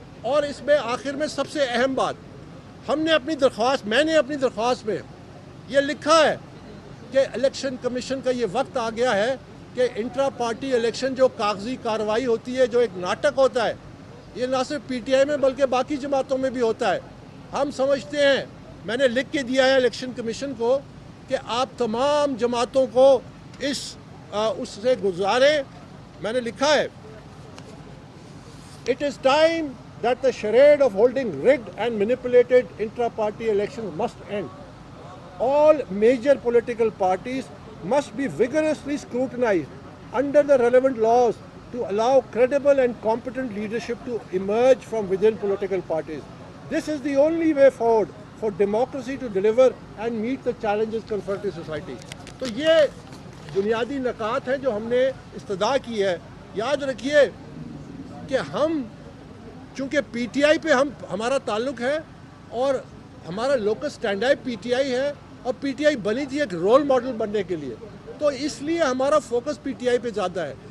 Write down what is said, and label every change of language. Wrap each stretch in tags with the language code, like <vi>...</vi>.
<ur>اور اس میں آخر میں سب سے اہم بات، ہم نے اپنی درخواست میں نے اپنی درخواست میں یہ لکھا ہے کہ الیکشن کمیشن کا یہ وقت آ گیا ہے کہ انٹرا پارٹی الیکشن جو کاغذی کارروائی ہوتی ہے، جو ایک ناٹک ہوتا ہے، یہ نہ صرف پی ٹی آئی میں بلکہ باقی جماعتوں میں بھی ہوتا ہے. ہم سمجھتے ہیں، میں نے لکھ کے دیا ہے الیکشن کمیشن کو کہ آپ تمام جماعتوں کو اس سے گزاریں. میں نے لکھا ہے</ur> <en>It is time that the charade of holding rigged and manipulated intra-party elections must end. All major political parties must be vigorously scrutinized under the relevant laws to allow credible and competent leadership to emerge from within political parties. This is the only way forward for democracy to deliver and meet the challenges confronting society.</en> <ur>تو یہ بنیادی نکات ہیں جو ہم نے استدعا کی ہے. یاد رکھیے کہ ہم چونکہ پی ٹی آئی پہ ہمارا تعلق ہے اور ہمارا local stand I P T I ہے، اور پی ٹی آئی بنی تھی ایک رول ماڈل بننے کے لیے، تو اس لیے ہمارا فوکس پی ٹی آئی پہ زیادہ ہے.</ur>